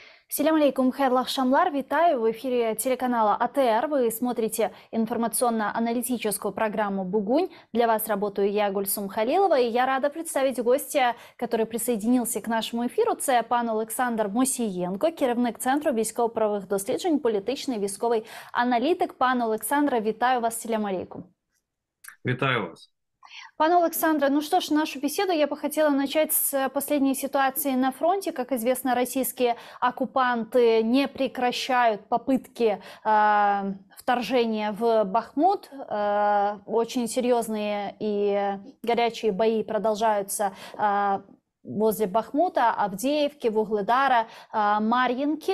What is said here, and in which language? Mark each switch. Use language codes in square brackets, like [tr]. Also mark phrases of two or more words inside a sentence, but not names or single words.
[crh] Селям алейкум, хайрлах шамлар, [ru] витаю в эфире телеканала АТР. Вы смотрите информационно-аналитическую программу «Бугунь». Для вас работаю я, Гульсум Халилова, и я рада представить гостя, который присоединился к нашему эфиру. [uk] Це пан Олександр Мусієнко, керівник Центру військово-правових досліджень, політичний військовий аналітик. Пан Олександре, витаю вас, [crh] селям алейкум. [uk] Витаю вас. [ru] Пане Александре, ну что ж, нашу беседу я бы хотела начать с последней ситуации на фронте. Как известно, российские оккупанты не прекращают попытки вторжения в Бахмут. Очень серьезные и горячие бои продолжаются возле Бахмута, Авдеевки, Вугледара, Марьинки.